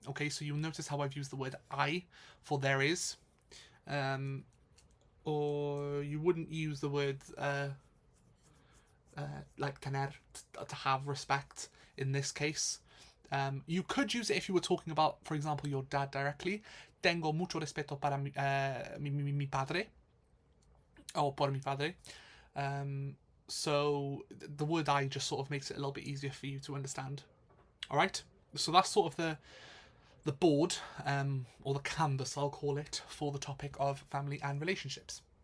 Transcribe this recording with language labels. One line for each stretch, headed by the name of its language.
English: Okay, so you'll notice how I've used the word I for there is. Or you wouldn't use the word like tener, to have respect in this case. You could use it if you were talking about, for example, your dad directly.
Spanish: Tengo mucho respeto para mi padre. Or por mi padre.
English: So the word I just sort of makes it a little bit easier for you to understand. Alright? So that's sort of the board, or the canvas, I'll call it, for the topic of family and relationships.